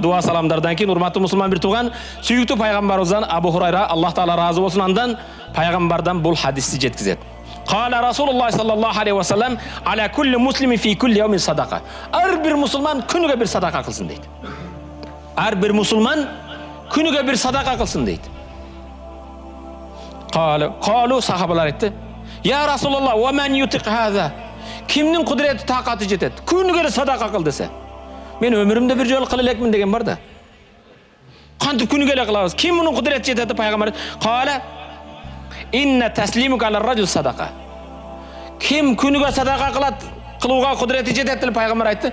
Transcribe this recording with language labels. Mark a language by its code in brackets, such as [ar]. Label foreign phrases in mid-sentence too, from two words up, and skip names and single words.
[ky] дуа саламдардан кийин урматтуу мусулман бир тууган, сүйүктүү пайгамбарыбыздан Абу Хурайра, Аллах Таала разы болсун андан, пайгамбардан бул хадисти жеткизет. [ar] قال رسول الله صلى الله عليه وسلم، على كل مسلم في كل يوم صدقة. [ky] Ар бир мусулман күнүгө бир садака кылсын дейт. Ар бир мусулман күнүгө бир садака кылсын дейт. Калу сахабалар айтты: [ar] "يا رسول الله، ومن يطيق هذا?" [ky] Кимнин кудурети такаты жетет? Күнүгө садака кыл десе. Мен өмүрүмдө бир жолу кыла элекмин деген бар да. Кантип күнүгө эле кылабыз? Ким мунун кудурети жетет? Пайгамбар кала: [ar] "إن تسليمك على الرجل صدقة." [ky] Ким күнүгө садака кылат, кылууга кудурети жетет деп пайгамбар айтты.